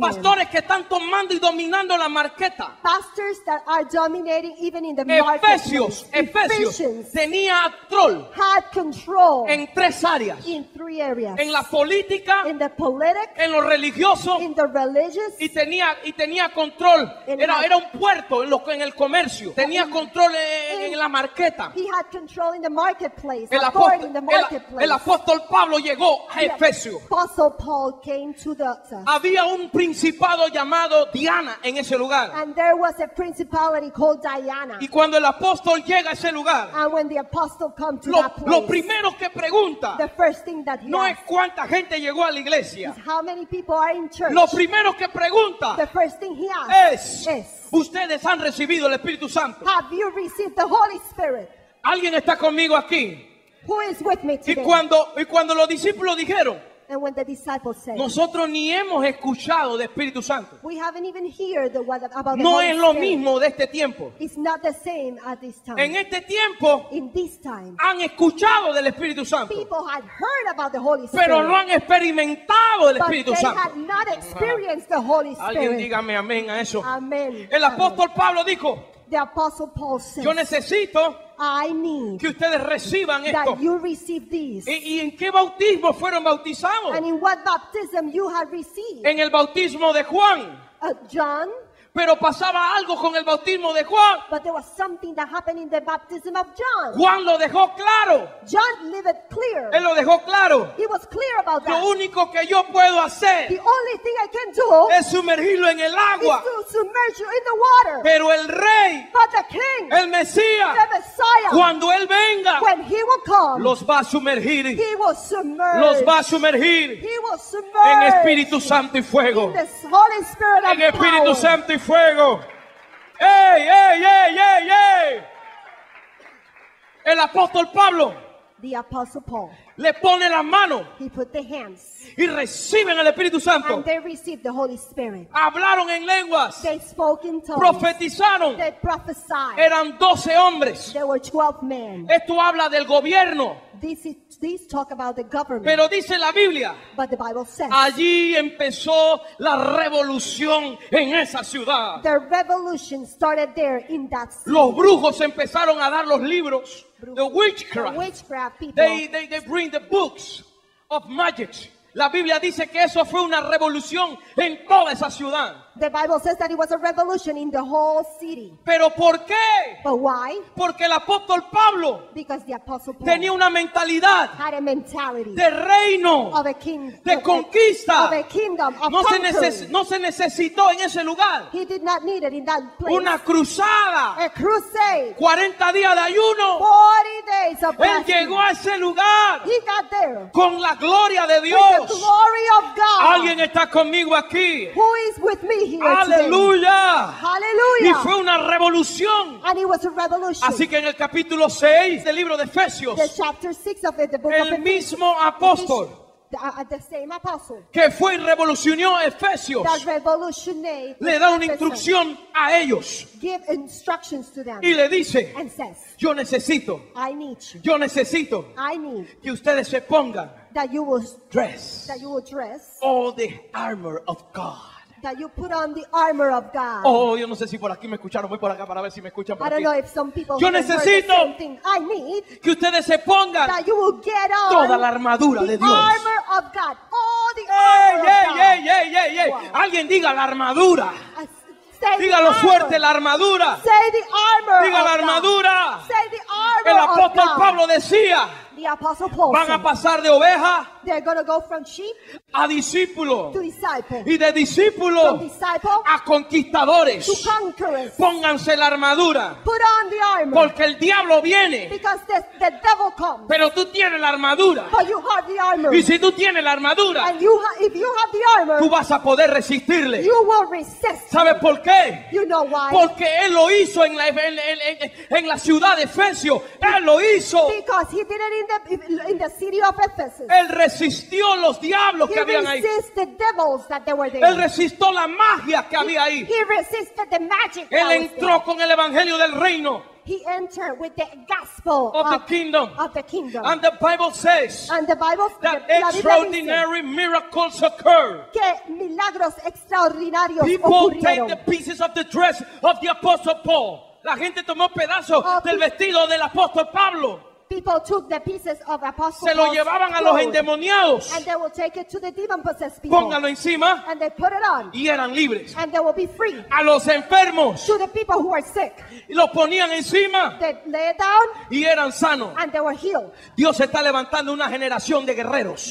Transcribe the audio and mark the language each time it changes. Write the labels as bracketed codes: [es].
[es] pastores que están tomando y dominando la marqueta. [en] pastors that are dominating even in the [es] Efesios [en] marketplace. Ephesians [es] tenía control [en] had control [es] en 3 áreas: [en] in 3 areas. [es] en la política, [en] In the politic, [es] en lo religioso [en] in the religious, [es] y tenía control. Era un puerto en el comercio. Tenía control en la marqueta. [en] he had control in the marketplace, [es] El [en] authority in the marketplace. [es] apóstol Pablo llegó a [en] The [es] Efesios. [en] Apostle Paul came to the [es] Había un principado llamado Diana en ese lugar. [en] and there was a principality called Diana. [es] Y cuando el apóstol llega a ese lugar, [en] And when the apostle come to that [es] lo [en] place, [es] primero que pregunta [en] the first thing that he [es] no es [en] asks [es] cuánta gente llegó a la iglesia. [en] is how many people are in church. [es] Lo primero que pregunta [en] The first thing he asks [es] es: ¿ustedes han recibido el Espíritu Santo? [en] have you received the Holy Spirit? [es] ¿Alguien está conmigo aquí? [en] Who is with me [es] Y [en] today? [es] cuando los discípulos dijeron: [en] And when the disciples said, [es] nosotros ni hemos escuchado de Espíritu Santo. [en] we haven't even heard the word about the [es] No [en] Holy [es] es lo [en] Spirit. [es] mismo de este tiempo. [en] It's not the same at this time. [es] En este tiempo [en] In this time, [es] han escuchado del Espíritu Santo, [en] people had heard about the Holy Spirit, [es] pero no han experimentado el [en] but [es] Espíritu [en] they [es] Santo. [en] had not experienced the Holy [es] Alguien [en] Spirit. [es] dígame amén a eso. [en] Amen. [es] El apóstol Pablo dijo: [en] The Apostle Paul said, [es] yo necesito [en] I need [es] que ustedes reciban esto. [en] that you receive this. [es] ¿Y en qué bautismo fueron bautizados? [en] And in what baptism you have received? [es] En el bautismo de Juan. [en] John, [es] Pero pasaba algo con el bautismo de Juan. [en] but there was something that happened in the baptism of John. [es] Juan lo dejó claro. [en] John lived it clear. [es] Él lo dejó claro. [en] He was clear about [es] Lo [en] that. [es] único que yo puedo hacer [en] The only thing I can do [es] es sumergirlo en el [en] is [es] agua. [en] to submerge you in the water. [es] Pero el rey, [en] But the king, [es] el Mesías, [en] the Messiah, [es] cuando él venga, [en] when he will come, [es] los va a sumergir. [en] he will submerge. [es] Los va a sumergir [en] He will [es] en [en] submerge [es] Espíritu Santo y fuego. [en] the Holy Spirit of [es] En Espíritu [en] power. [es] Santo y fuego. ¡Ey, ey, ey, ey, ey! El apóstol Pablo [en] The Apostle Paul, [es] le pone las manos [en] he put the hands [es] y reciben el Espíritu Santo. [en] and they received the Holy Spirit. [es] Hablaron en lenguas, [en] They spoke in tongues. [es] profetizaron. [en] They prophesied. [es] Eran 12 hombres. [en] There were 12 men. [es] Esto habla del gobierno, [en] These talk about the government. [es] pero dice la Biblia, [en] But the Bible says [es] allí empezó la revolución en esa ciudad. [en] the revolution started there in that city. [es] Los brujos empezaron a dar los libros de [en] The witchcraft. witchcraft people. They bring the books of magic. [es] La Biblia dice que eso fue una revolución en toda esa ciudad. [en] The Bible says that it was a revolution in the whole city. [es] ¿Pero por qué? [en] But why? [es] Porque el apóstol Pablo [en] Because the Apostle Paul [es] tenía una mentalidad [en] had a mentality [es] de reino, [en] of a king, [es] de conquista. [en] of a kingdom, of [es] No [en] conquering. [es] no se necesitó en ese lugar [en] He did not need it in that place. [es] una cruzada, [en] A crusade. [es] 40 días de ayuno. [en] 40 days of [es] Él [en] fasting. [es] llegó a ese lugar [en] He got there [es] con la gloria de [en] with [es] Dios. [en] the glory of God. [es] Alguien está conmigo aquí. [en] Who is with me here today? [es] Aleluya. Y [en] Hallelujah. [es] fue una revolución. [en] And it was a revolution. [es] Así que en el capítulo 6 del libro de Efesios, [en] The chapter 6 of it, the book of [es] el [en] Ephesians, [es] mismo apóstol [en] the same apostle [es] que fue y revolucionó Efesios [en] that revolutionary [es] le da una instrucción a ellos [en] give instructions to them [es] y le dice: [en] and says, [es] yo necesito [en] I need you. [es] Yo necesito [en] I need [es] que ustedes se pongan [en] that you will dress dress, all the armor of God. that you put on the armor of God. [es] Oh, yo no sé si por aquí me escucharon, voy por acá para ver si me escuchan por [en] I don't [es] aquí. [en] know if some people [es] Yo [en] here heard the [es] necesito [en] same thing. I need [es] Que ustedes se pongan [en] that you will get on [es] toda la armadura [en] the [es] de Dios. [en] armor of God. All the ¡Ey, armor ey, of God. ey, ey, ey, ey! Wow. [es] Alguien diga la armadura. [en] Say the [es] Dígalo [en] armor. [es] fuerte, la armadura. [en] Say the armor [es] Diga [en] of [es] la [en] God. [es] armadura. [en] Say the armor [es] El [en] of [es] apóstol [en] God. [es] Pablo decía: [en] The Apostle Paul [es] van a [en] said, [es] pasar de oveja [en] They're going to go from sheep [es] a discípulos [en] to disciples, [es] y de [en] from [es] discípulos [en] disciples [es] a conquistadores. [en] to conquerors. [es] Pónganse la armadura, [en] Put on the armor, [es] porque el diablo viene, [en] because the devil comes. [es] pero tú tienes la armadura. [en] But you have the armor. [es] Y si tú tienes la armadura, [en] And if you have the armor, [es] tú vas a poder resistirle. [en] you will resist. [es] ¿Sabes por qué? [en] You know why? [es] Porque él lo hizo en la ciudad de Efesio. Él lo hizo. [en] Because he did it in the city of Ephesus. [es] Él resistió los diablos que [en] He [es] habían ahí. [en] resisted devils that they were [es] Él [en] there. [es] resistió la magia que había ahí. [en] He resisted the magic [es] Él [en] that was [es] entró [en] there. [es] con el evangelio del reino [en] He entered with the gospel of the kingdom. of the kingdom. And the Bible says And the Bible, that [es] la Biblia dice [en] extraordinary miracles occur. [es] que milagros extraordinarios [en] People take [es] ocurrieron. [en] the pieces of the dress of the apostle Paul. [es] La gente tomó pedazos del vestido del apóstol Pablo. [en] People took the pieces of Apostle [es] Se lo [en] Paul's [es] llevaban a los [en] clothes, [es] endemoniados. [en] and they will take it to the demon-possessed people. [es] Pónganlo encima [en] And they put it on. [es] y eran libres. [en] And they will be free. [es] A los enfermos [en] To the people who are sick, [es] y los ponían encima [en] they lay it down [es] y eran sanos. [en] and they were healed. [es] Dios está levantando una generación de guerreros.